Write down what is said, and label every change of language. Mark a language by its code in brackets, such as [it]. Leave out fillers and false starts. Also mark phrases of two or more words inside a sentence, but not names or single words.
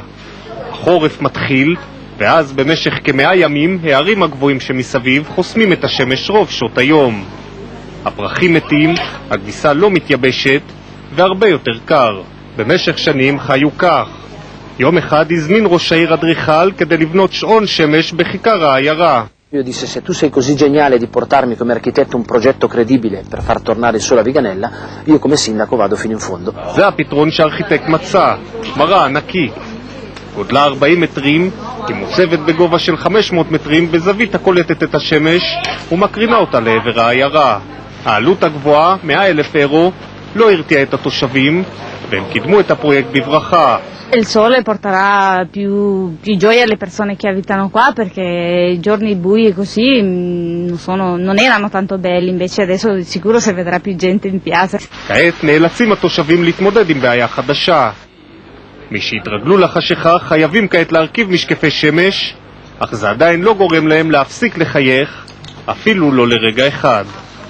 [he] החורף מתחיל, ואז במשך כ100 ימים הערים הגבוהים שמסביב חוסמים את השמש רוב שעות היום. הפרחים מתים, הכביסה לא מתייבשת, והרבה יותר קר. במשך שנים חיו כך. יום אחד הזמין ראש העיר אדריכל כדי לבנות שעון שמש בכיכר העיירה. [it] Io disse, se tu sei così geniale di portarmi come architetto un progetto credibile per far tornare il sole a Viganella, io come sindaco vado fino in fondo. [he] זה הפתרון שהארכיטקט מצא, מראה ענקית. גודלה 40 מטרים, היא מוצבת בגובה של 500 מטרים בזווית הקולטת את השמש ומקרינה אותה לעבר העיירה. העלות הגבוהה, 100,000 אירו, לא הרתיעה את התושבים, והם קידמו את הפרויקט בברכה. [it] Il sole porterà più gioia alle persone che abitano qua, perché i giorni bui così non erano tanto belli, invece adesso di sicuro si vedrà più gente in piazza. [he] כעת נאלצים התושבים להתמודד עם בעיה חדשה. מי שהתרגלו לחשיכה חייבים כעת להרכיב משקפי שמש, אך זה עדיין לא גורם להם להפסיק לחייך, אפילו לא לרגע אחד.